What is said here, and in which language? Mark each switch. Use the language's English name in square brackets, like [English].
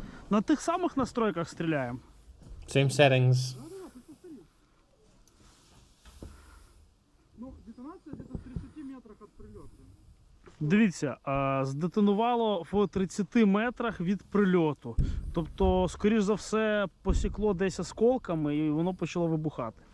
[Ukrainian] На тих самих настройках стріляємо. [English] Same settings. [Russian] Ну, детонация где-то в 30 метрах от прилета. [Ukrainian] Дивіться, здетонувало в 30 метрах від прильоту. Тобто, скоріш за все, посікло десь осколками і воно почало вибухати.